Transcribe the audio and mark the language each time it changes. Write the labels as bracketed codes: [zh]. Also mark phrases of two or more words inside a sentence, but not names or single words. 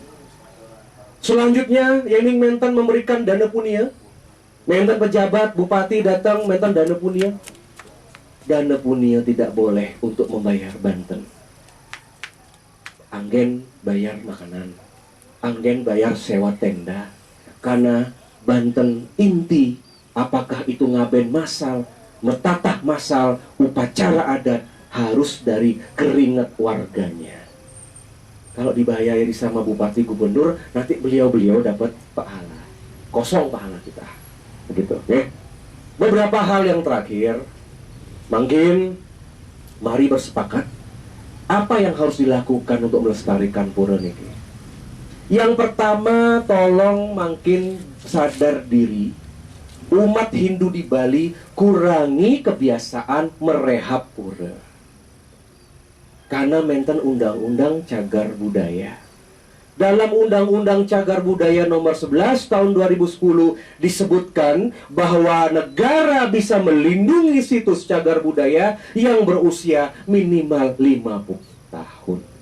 [id] Selanjutnya, [ban] Yening Menten [id] memberikan dana punia. Menten pejabat, bupati datang, menten dana punia. Dana punia tidak boleh untuk membayar Banten. Anggen bayar makanan, anggen bayar sewa tenda. Karena Banten inti, apakah itu ngaben masal, metatah masal, upacara adat, harus dari keringat warganya. Kalau dibayari sama bupati gubernur, nanti beliau dapat pahala. Kosong pahala kita. Begitu, ya. Beberapa hal yang terakhir, mungkin mari bersepakat apa yang harus dilakukan untuk melestarikan pura niki. Yang pertama, tolong makin sadar diri. Umat Hindu di Bali kurangi kebiasaan merehab pura. Karena menten undang-undang cagar budaya. Dalam undang-undang cagar budaya nomor 11 tahun 2010 disebutkan bahwa negara bisa melindungi situs cagar budaya yang berusia minimal 50 tahun.